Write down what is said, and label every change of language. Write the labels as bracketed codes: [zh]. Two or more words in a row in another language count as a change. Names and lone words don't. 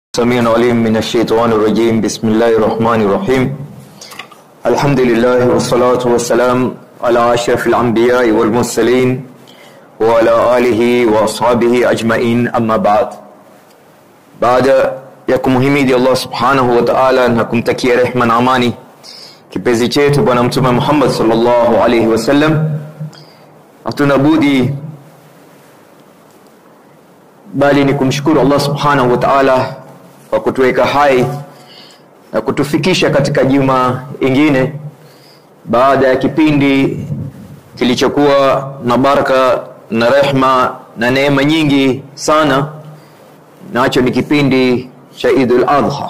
[ar] سميع عليم من الشيطان الرجيم. بسم الله الرحمن الرحيم. الحمد لله والصلاة والسلام على أشرف الأنبياء والمرسلين وعلى آله وأصحابه أجمعين. أما بعد [sw] ya kumhimidi Allah [ar] سبحانه وتعالى [sw] na kumtakia rehema na amani kipenzi chetu bwana mtume Muhammad [ar] صلى الله عليه وسلم, [sw] hatuna budi bali ni kumshukuru Allah [ar] سبحانه وتعالى [sw] kwa kutuweka hai na kutufikisha katika juma ingine baada ya kipindi kilichokuwa na baraka na rehema na neema nyingi sana, nacho ni kipindi cha Eidul Adha.